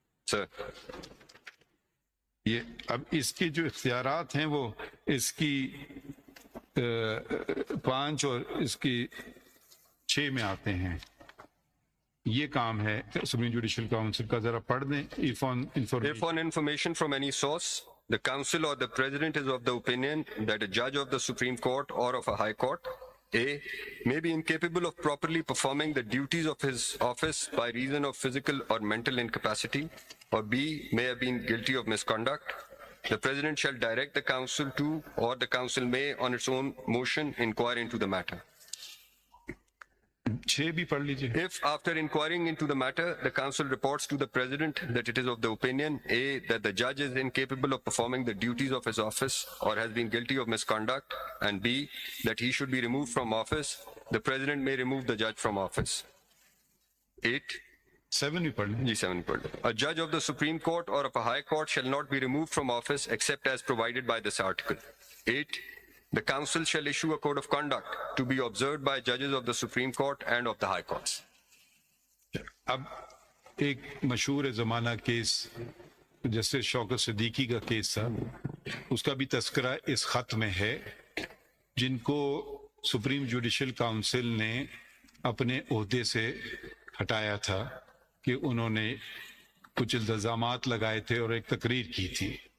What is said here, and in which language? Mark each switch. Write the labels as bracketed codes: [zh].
[ur] سر. یہ اب اس کے جو اختیارات ہیں وہ اس کی 5 اور اس کی 6 میں آتے ہیں. یہ کام ہے سپریم جوڈیشل کاؤنسل کا، ذرا پڑھ دیں. [en] If on information from any source, the council or the president is of the opinion that a judge of the Supreme Court or of a high court, A, may be incapable of properly performing the duties of his office by reason of physical or mental incapacity, or B, may have been guilty of misconduct, the president shall direct the council to, or the council may on its own motion inquire into the matter. [ur] 6 بھی پڑھ لیجیے. [en] If after inquiring into the matter, the council reports to the president that it is of the opinion, A, that the judge is incapable of performing the duties of his office or has been guilty of misconduct, and B, that he should be removed from office, the president may remove the judge from office. 8. [ur] 7 بھی پڑھ لیں. Ji 7 pad. [en] A judge of the Supreme Court or of a high court shall not be removed from office except as provided by this article. 8. The council shall issue a code of conduct to be observed by judges of the Supreme Court and of the high courts. [ur] اب ایک مشہور زمانہ case justice شوکت صدیقی کا case تھا، اس کا بھی تذکرہ اس خط میں ہے، جن کو سپریم جوڈیشل کاؤنسل نے اپنے عہدے سے ہٹایا تھا کہ انہوں نے کچھ الزامات لگائے تھے اور ایک تقریر کی تھی.